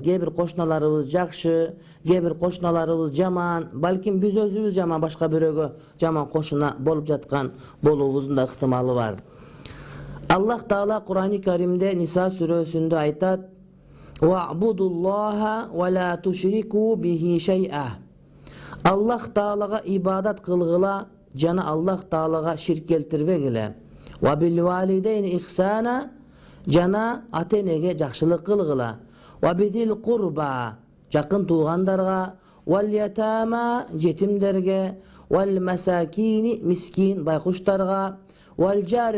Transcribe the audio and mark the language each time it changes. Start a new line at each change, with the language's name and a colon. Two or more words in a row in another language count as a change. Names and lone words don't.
Kyrgyz: Кээ бир кошуналарыбыз жакшы, кээ бир кошуналарыбыз жаман. Балким биз өзүбүз жаман, башка бирөөгө жаман кошуна болуп жаткан болуубуздун да ыктымалы бар.
Arabic: Аллах Таала
Kyrgyz: Кур'ан-ы Каримде Ниса сүрөсүндө айтат:
Arabic: "واعبدوا الله ولا تشركوا به شيئا."
Kyrgyz: Аллах Таалага ибадат кылгыла, жана Аллах Таалага ширк келтирбегиле.
Arabic: "وبالوالدين إحسانا",
Kyrgyz: жана ата-энеге жакшылык кылгыла.
Arabic: "وبذي القربى",
Kyrgyz: жакын туугандарга,
Arabic: "واليتامى",
Kyrgyz: жетимдерге,
Arabic: "والمساكين",
Kyrgyz: мискин байкуштарга,
Arabic: "والجار